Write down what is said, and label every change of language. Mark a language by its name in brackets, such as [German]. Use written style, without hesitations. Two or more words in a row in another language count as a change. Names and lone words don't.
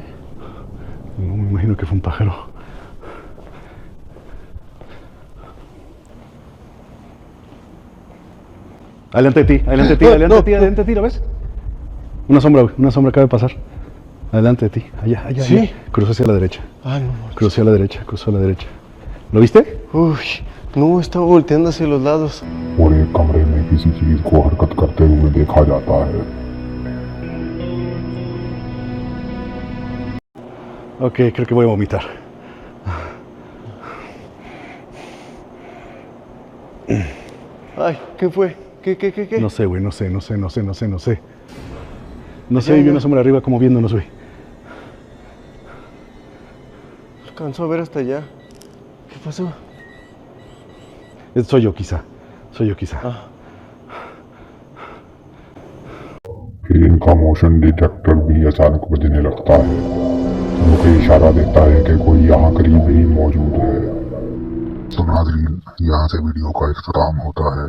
[Spanish] No, me imagino que fue un pájaro. Adelante de ti, adelante de ti, adelante de ti, adelante de ti, ¿lo ves? Una sombra, güey, una sombra acaba de pasar. Adelante de ti, allá, allá. ¿Sí? Allá. Cruzó hacia la derecha. Ah, no. Cruzó a la derecha, cruzó a la derecha. ¿Lo viste? Uy, no, estaba volteando hacia los lados. [Hindi] और एक कमरे में किसी चीज को हरकत करते हुए देखा जाता है। [Spanish] Ok, creo que voy a vomitar. Ay, ¿qué fue? ¿Qué? No sé, güey, no sé. No sé, vi una sombra arriba como viéndonos, güey. Alcanzó a ver hasta allá. ¿Qué pasó? Soy yo quizá. [Hindi] ट्रेन का [English] motion detector [Hindi] भी अचानक बजने लगता है, जो कि इशारा देता है कि कोई यहाँ करीब ही मौजूद है। तो नाज़रीन, यहाँ से वीडियो का इख्तिताम होता है।